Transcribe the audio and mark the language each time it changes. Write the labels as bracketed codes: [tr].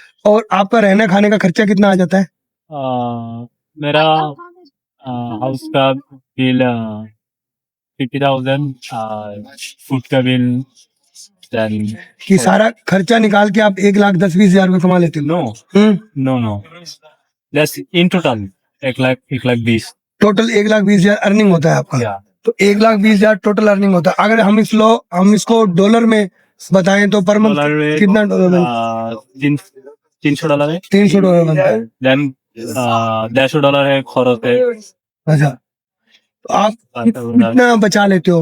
[hi] और आपका रहने खाने का खर्चा कितना आ जाता है? मेरा हाउस का बिल 50,000, फूड का बिल [en] then [hi] कि सारा खर्चा निकाल के आप 1,10,20,000 रुपए कमा लेते हो? [en] no, no. That's in total 1 lakh 20। [hi] Total 1,20,000 earning होता है आपका। [en] Yeah. [hi] तो 1,20,000 टोटल अर्निंग होता है। अगर हम इसको डॉलर में बताएं तो पर मंथ डॉलर में कितना डॉलर में? $300 है। $300 बनता है। Then $150 है खर्च है। अच्छा, तो आप कितना बचा लेते हो?